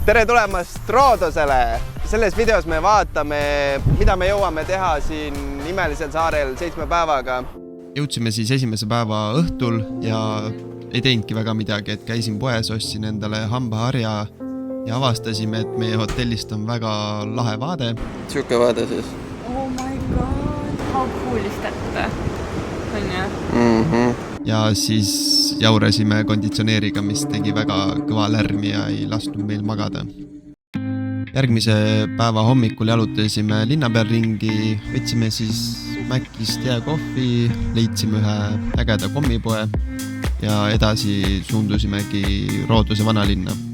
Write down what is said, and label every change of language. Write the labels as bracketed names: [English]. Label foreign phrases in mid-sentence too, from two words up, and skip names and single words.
[Estonian] Tere tulemast Roodosele! Selles videos me vaatame, mida me jõuame teha siin imelisel saarel 7 päevaga. Jõudsime siis esimese päeva õhtul ja ei teinudki väga midagi, et käisin poes, ostsin endale hambaharja ja avastasime, et meie hotellist on väga lahe vaade. Siuke vaade siis. [English] Oh my god, how cool is that? [Estonian] On ju? Ja siis jaurasime konditsioneeriga, mis tegi väga kõva lärmi ja ei lasknud meil magada. Järgmise päeva hommikul jalutasime linna peal ringi, võtsime siis Mäkkist jääkohvi, leidsime ühe ägeda kommipoe ja edasi suundusimegi Roodose vanalinna.